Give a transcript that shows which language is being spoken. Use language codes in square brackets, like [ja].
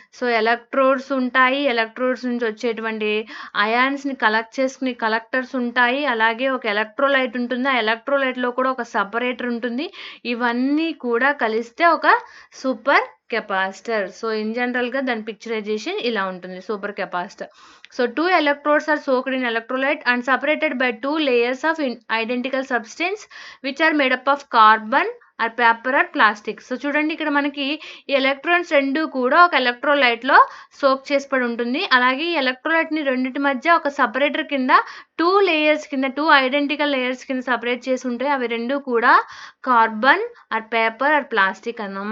[te] So electrodes ఉంటాయి, electrodes నుంచి వచ్చేటువంటి అయాన్స్ని కలెక్ట్ చేసుకుని కలెక్టర్స్ ఉంటాయి, అలాగే ఒక ఎలక్ట్రోలైట్ ఉంటుంది, ఆ ఎలక్ట్రోలైట్లో కూడా ఒక సపరేటర్ ఉంటుంది. ఇవన్నీ కూడా కలిస్తే ఒక సూపర్ కెపాసిటర్. సో ఇన్ జనరల్గా దాని పిక్చరైజేషన్ ఇలా ఉంటుంది super capacitor. [en] So 2 electrodes are soaked in electrolyte and separated by 2 layers of identical substance which are made up of carbon or paper or plastic. [te] So చూడండి ఇక్కడ మనకి ఈ electrons రెండు కూడా ఒక ఎలక్ట్రోలైట్లో సోక్ చేసి పడి ఉంటుంది. అలాగే ఈ ఎలక్ట్రోలైట్ని రెండింటి మధ్య ఒక సపరేటర్ కింద 2 లేయర్స్ కింద 2 ఐడెంటికల్ లేయర్స్ కింద సపరేట్ చేసి ఉంటాయి. అవి రెండు కూడా carbon are paper are plastic అన్నాం.